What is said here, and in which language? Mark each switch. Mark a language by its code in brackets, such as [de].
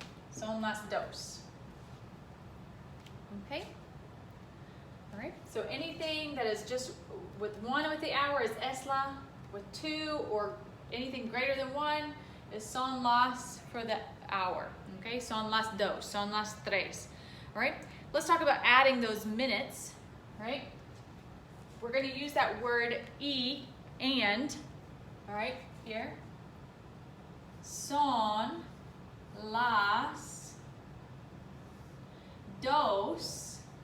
[es] Son las dos. [en] Okay? All right, so anything that is just with 1 with the hour is es la, with 2 or anything greater than 1 is son las for the hour. [es] Okay, son las dos, son las tres. [en] All right, let's talk about adding those minutes. Right, we're going to use that word and. All right, here. [es] Son las dos.